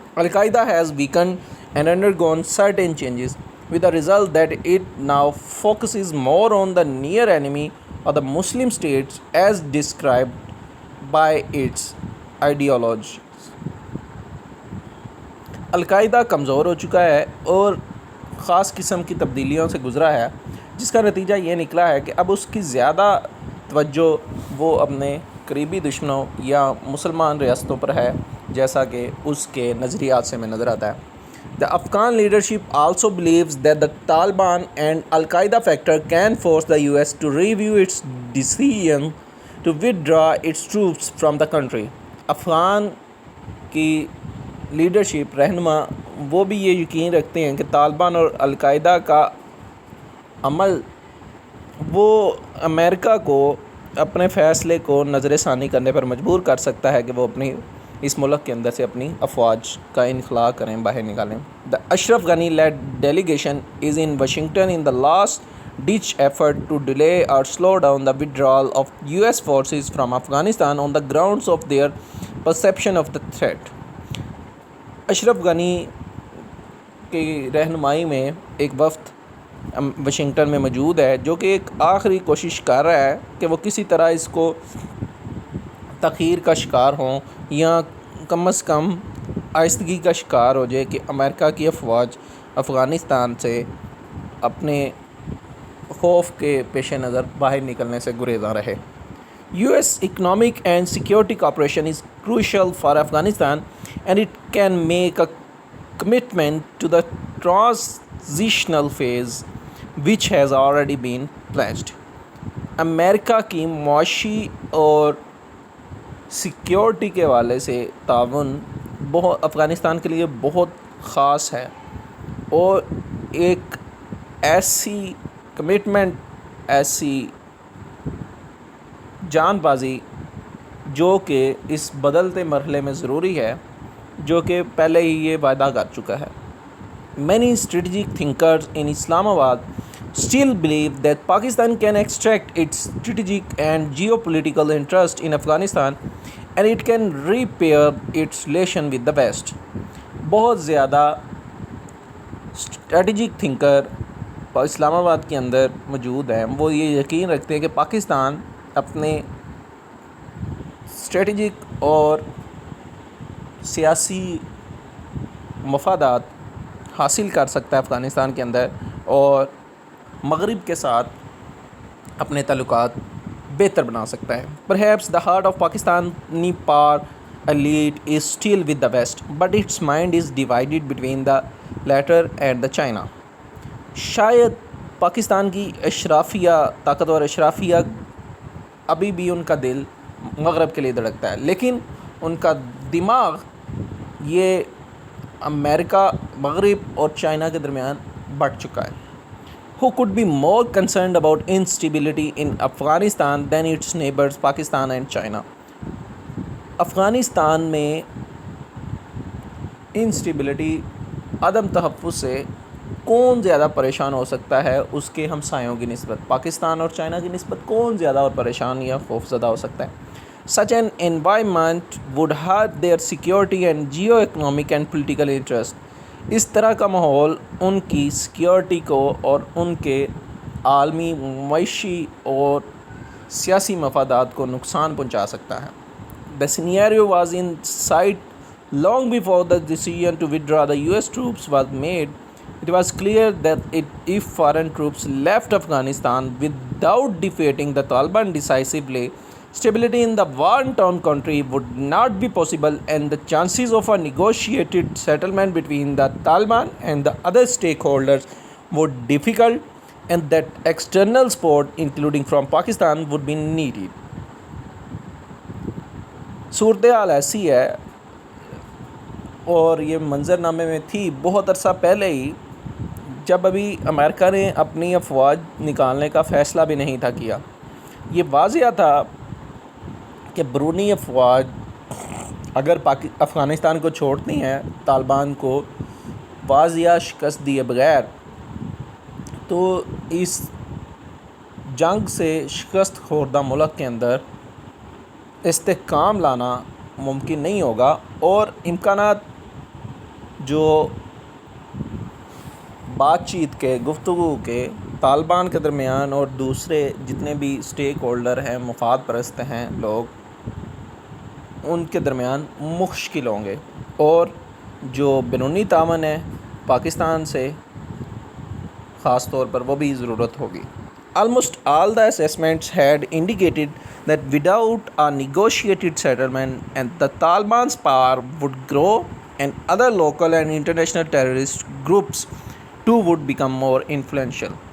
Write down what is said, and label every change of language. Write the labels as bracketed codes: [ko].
[en] Al-Qaeda has weakened and undergone certain changes, with the result that it now focuses more on the near enemy or the Muslim states as described by its ideology. [ur] القاعدہ کمزور ہو چکا ہے اور خاص قسم کی تبدیلیوں سے گزرا ہے، جس کا نتیجہ یہ نکلا ہے کہ اب اس کی زیادہ توجہ وہ اپنے قریبی دشمنوں یا مسلمان ریاستوں پر ہے، جیسا کہ اس کے نظریات سے میں نظر آتا ہے. [en] The Afghan leadership also believes that the Taliban and Al-Qaeda factor can force the US to review its decision to withdraw its troops from the country. [ur] Afghan کی لیڈرشپ، رہنما، وہ بھی یہ یقین رکھتے ہیں کہ طالبان اور القاعدہ کا عمل وہ امریکہ کو اپنے فیصلے کو نظر ثانی کرنے پر مجبور کر سکتا ہے کہ وہ اپنی اس ملک کے اندر سے اپنی افواج کا انخلاء کریں، باہر نکالیں. [en] The Ashraf Ghani led delegation is in Washington in the last ditch effort to delay or slow down the withdrawal of US forces from Afghanistan on the grounds of their perception of the threat. [ur] Ashraf Ghani کی رہنمائی میں ایک وفد Washington میں موجود ہے جو کہ ایک آخری کوشش کر رہا ہے کہ وہ کسی طرح اس کو تاخیر کا شکار ہوں یا کم از کم آہستگی کا شکار ہو جائے کہ امریکہ کی افواج افغانستان سے اپنے خوف کے پیش نظر باہر نکلنے سے گریزاں رہے. [en] US economic and security cooperation is crucial for Afghanistan, and it can make a commitment to the transitional phase which has already been pledged. [ur] امریکہ کی معاشی اور سیکیورٹی کے حوالے سے تعاون افغانستان کے لیے بہت خاص ہے، اور ایک ایسی کمٹمنٹ، ایسی جان بازی جو کہ اس بدلتے مرحلے میں ضروری ہے، جو کہ پہلے ہی یہ وعدہ کر چکا ہے. [en] Many strategic thinkers in Islamabad still believe that Pakistan can extract its strategic and geopolitical interest in Afghanistan and it can repair its relation with the West. [ur] بہت زیادہ اسٹریٹجک تھنکر اسلام آباد کے اندر موجود ہیں، وہ یہ یقین رکھتے ہیں کہ پاکستان اپنے اسٹریٹجک اور سیاسی مفادات حاصل کر سکتا ہے افغانستان کے اندر، اور مغرب کے ساتھ اپنے تعلقات بہتر بنا سکتا ہے. [en] Perhaps the heart of Pakistani power elite is still with the West, but its mind is divided between the latter and the China. [ur] شاید پاکستان کی اشرافیہ، طاقتور اشرافیہ، ابھی بھی ان کا دل مغرب کے لیے دھڑکتا ہے، لیکن ان کا دماغ یہ امریکہ، مغرب اور چائنا کے درمیان بٹ چکا ہے. [en] Who could be more concerned about instability in Afghanistan than its neighbors Pakistan and China? [ur] Afghanistan میں انسٹیبلٹی، عدم تحفظ سے کون زیادہ پریشان ہو سکتا ہے اس کے ہمسایوں کی نسبت؟ پاکستان اور چائنا کی نسبت کون زیادہ اور پریشان یا خوف زدہ ہو سکتا ہے؟ [en] Such an environment would hurt their security and geo-economic and political interest. [ur] اس طرح کا ماحول ان کی سیکیورٹی کو اور ان کے عالمی معاشی اور سیاسی مفادات کو نقصان پہنچا سکتا ہے. [en] The scenario was in sight long before the decision to withdraw the US troops was made. It was clear that if foreign troops left Afghanistan without defeating the Taliban decisively, stability in the war-torn country would not be possible, and the chances of a negotiated settlement between the Taliban and the other stakeholders would be difficult, and that external support, including from Pakistan, would be needed. [ur] صورتحال ایسی ہے اور یہ منظرنامے میں تھی بہت عرصہ پہلے ہی، جب ابھی امریکہ نے اپنی افواج نکالنے کا فیصلہ بھی نہیں تھا کیا. یہ واضح تھا کہ بیرونی افواج اگر افغانستان کو چھوڑتی ہیں طالبان کو واضح شکست دیے بغیر، تو اس جنگ سے شکست خوردہ ملک کے اندر استحکام لانا ممکن نہیں ہوگا، اور امکانات جو بات چیت کے، گفتگو کے طالبان کے درمیان اور دوسرے جتنے بھی اسٹیک ہولڈر ہیں، مفاد پرست ہیں لوگ، ان کے درمیان مشکل ہوں گے، اور جو بیرونی تعاون ہے پاکستان سے خاص طور پر وہ بھی ضرورت ہوگی. [en] Almost all the assessments had indicated that without a negotiated settlement, and the Taliban's power would grow, and other local and international terrorist groups too would become more influential.